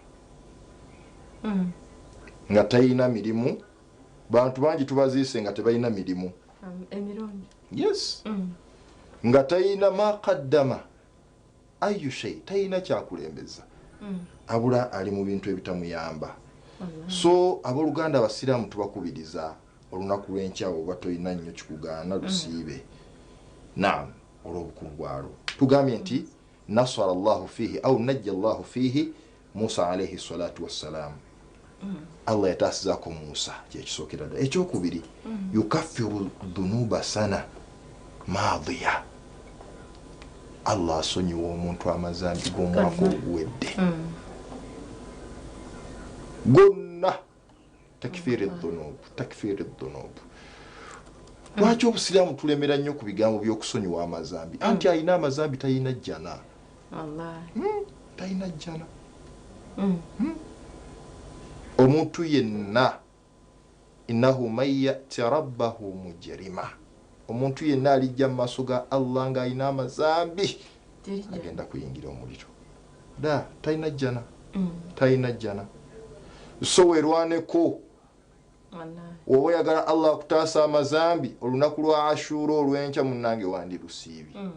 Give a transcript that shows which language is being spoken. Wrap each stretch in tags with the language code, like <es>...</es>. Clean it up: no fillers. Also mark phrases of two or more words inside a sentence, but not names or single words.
<lg>mirimu bantu bangi tubaziise nga tebalina mirimu yes nga talina</lg> <ar>ما قدم أي شيء</ar> <lg>talina kyakulembeza abula ali mu bintu ebitamuyamba. So aboluganda abasiraamu tubakubiriza olunaku lw'enkyawo oba tolina nnyo kikugaana lusiibe. Naam, olw'obukulu bwalwo tugambye nti</lg> <ar>نصر الله فيه أو نجى الله فيه موسى عليه الصلاة والسلام.</ar> <lg>Allah yataasizaako Musa kyekisookera ddala.</lg> <ar>Ekyokubiri يكفر ذنوب سنة ماضية.</ar> <lg>Allah asonyiwa omuntu amazambi g'omwaka oguwedde gonna</lg> <ar>تكفير ذنوب</ar> <lg>lwaki obusiraamu tulemera nnyo ku bigambo by'okusonyiwa amazambi anti alina amazambi talina jjana talina jjana omuntu yenna</lg> <ar>إنه من يأت ربه مجرما</ar> <lg>omuntu yenna alijja mu maaso ga Allah nga alina amazambi agenda kuyingira omuliro da talina jjana talina jjana so werwaneko wowe oyagala Allah akutaasa amazambi olunaku lwa Ashura olw'enkya munnange wandirusiibi</lg>